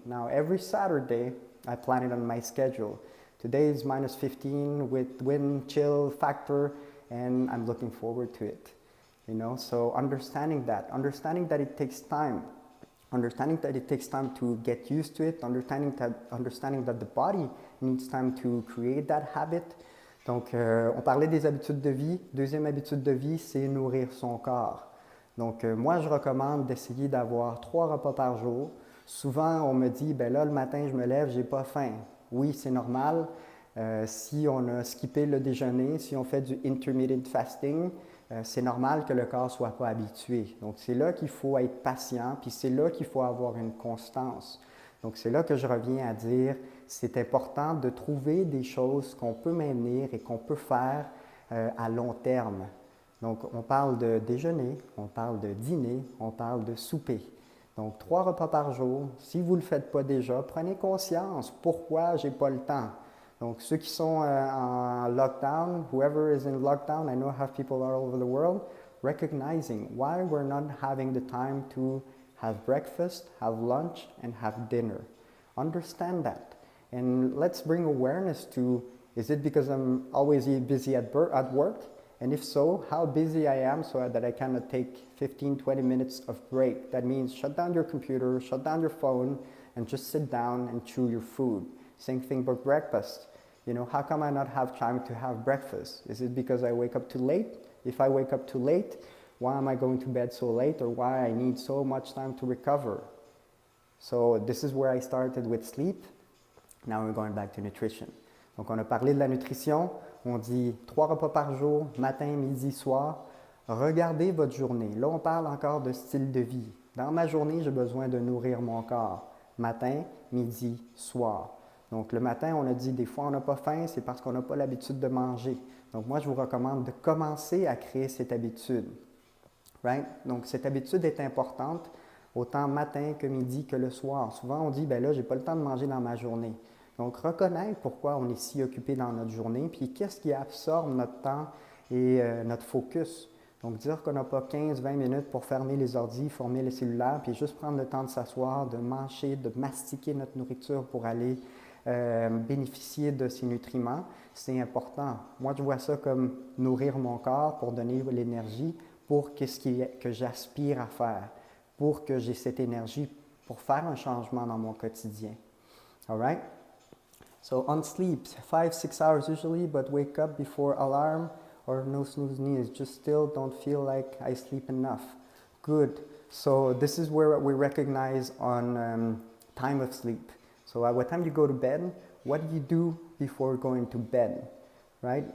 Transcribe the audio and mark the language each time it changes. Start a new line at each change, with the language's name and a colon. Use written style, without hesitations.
English: Now every Saturday, I plan it on my schedule. Today is minus 15 with wind chill factor, and I'm looking forward to it. So understanding that it takes time, to get used to it, understanding that the body needs time to create that habit.
French: Donc, on parlait des habitudes de vie. Deuxième habitude de vie, c'est nourrir son corps. Donc, moi, je recommande d'essayer d'avoir 3 repas par jour. Souvent, on me dit, ben là, le matin, je me lève, j'ai pas faim. Oui, c'est normal. Si on a skippé le déjeuner, si on fait du intermittent fasting, c'est normal que le corps ne soit pas habitué. Donc, c'est là qu'il faut être patient, puis c'est là qu'il faut avoir une constance. Donc, c'est là que je reviens à dire, c'est important de trouver des choses qu'on peut maintenir et qu'on peut faire à long terme. Donc, on parle de déjeuner, on parle de dîner, on parle de souper. Donc, 3 repas par jour. Si vous ne le faites pas déjà, prenez conscience. Pourquoi j'ai pas le temps? Donc, ceux qui sont en lockdown,
English: whoever is in lockdown, I know I have people all over the world, recognizing why we're not having the time to have breakfast, have lunch, and have dinner. Understand that. And let's bring awareness to, is it because I'm always busy at work? And if so, how busy I am so that I cannot take 15, 20 minutes of break. That means shut down your computer, shut down your phone, and just sit down and chew your food. Same thing for breakfast. How come I not have time to have breakfast? Is it because I wake up too late? If I wake up too late, why am I going to bed so late, or why I need so much time to recover? So this is where I started with sleep. Now we're going back to nutrition.
French: Donc on a parlé de la nutrition. On dit 3 repas par jour, matin, midi, soir. Regardez votre journée. Là, on parle encore de style de vie. Dans ma journée, j'ai besoin de nourrir mon corps. Matin, midi, soir. Donc, le matin, on a dit des fois on n'a pas faim, c'est parce qu'on n'a pas l'habitude de manger. Donc, moi, je vous recommande de commencer à créer cette habitude. Right? Donc, cette habitude est importante, autant matin que midi que le soir. Souvent, on dit, ben là, je n'ai pas le temps de manger dans ma journée. Donc, reconnaître pourquoi on est si occupé dans notre journée, puis qu'est-ce qui absorbe notre temps et notre focus. Donc, dire qu'on n'a pas 15-20 minutes pour fermer les ordis, former les cellulaires, puis juste prendre le temps de s'asseoir, de manger, de mastiquer notre nourriture pour aller bénéficier de ces nutriments, c'est important. Moi, je vois ça comme nourrir mon corps pour donner l'énergie pour qu'est-ce que j'aspire à faire, pour que j'ai cette énergie pour faire un changement dans mon quotidien.
English: All right? So on sleep, 5-6 hours usually, but wake up before alarm or no snooze needs. Just still don't feel like I sleep enough. Good. So this is where we recognize on time of sleep. So at what time you go to bed, what do you do before going to bed, right?